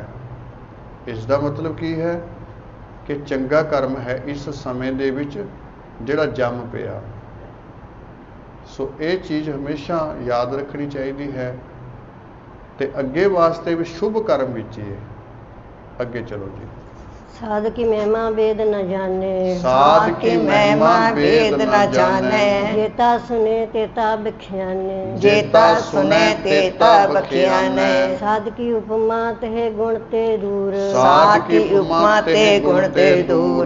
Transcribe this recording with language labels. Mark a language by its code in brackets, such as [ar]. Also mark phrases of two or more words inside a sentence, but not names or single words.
[pa] ਇਸ ਦਾ ਮਤਲਬ ਕੀ ਹੈ ਕਿ ਚੰਗਾ ਕਰਮ ਹੈ ਇਸ ਸਮੇਂ ਦੇ ਵਿੱਚ ਜਿਹੜਾ ਜੰਮ ਪਿਆ। ਸੋ ਇਹ ਚੀਜ਼ ਹਮੇਸ਼ਾ ਯਾਦ ਰੱਖਣੀ ਚਾਹੀਦੀ ਹੈ ਤੇ ਅੱਗੇ ਵਾਸਤੇ ਵੀ ਸ਼ੁਭ ਕਰਮ ਵਿੱਚ ਹੀ ਹੈ। ਅੱਗੇ ਚਲੋ ਜੀ। ਸਾਧ ਕੀ ਮਹਿਮਾ ਵੇਦ ਨ ਜਾਨੇ, ਸਾਧ ਕੀ ਮਹਿਮਾ ਵੇਦ ਨ ਜਾਨੇ। ਜੇਤਾ ਸੁਨੇ ਤੇਤਾ ਬਖਿਆਨੇ, ਜੇਤਾ ਸੁਨੇ ਤੇਤਾ ਬਖਿਆਨੇ। ਸਾਧ ਕੀ ਉਪਮਾ ਤੇ ਗੁਣ ਤੇ ਦੂਰ, ਸਾਧ ਕੀ ਉਪਮਾ ਤੇ ਗੁਣ ਤੇ ਦੂਰ।